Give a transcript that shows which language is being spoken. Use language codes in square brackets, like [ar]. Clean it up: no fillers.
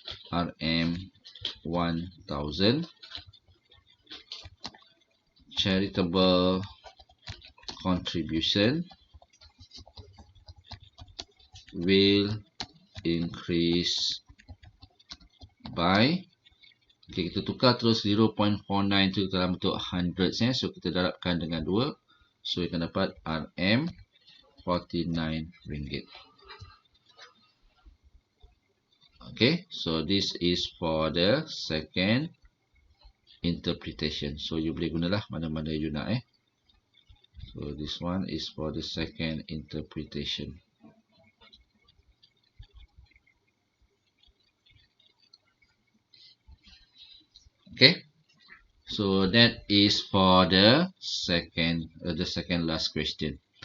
[en] RM 1000, charitable contribution will increase by, okay, [ms] kita tukar terus 0.49 tu dalam bentuk hundreds, so kita darabkan dengan 2, so kita dapat RM 49 ringgit. [en] Okay, so this is for the second interpretation. [ms] So you boleh gunalah mana-mana you nak. [en] So this one is for the second interpretation. Okay, so that is for the second last question.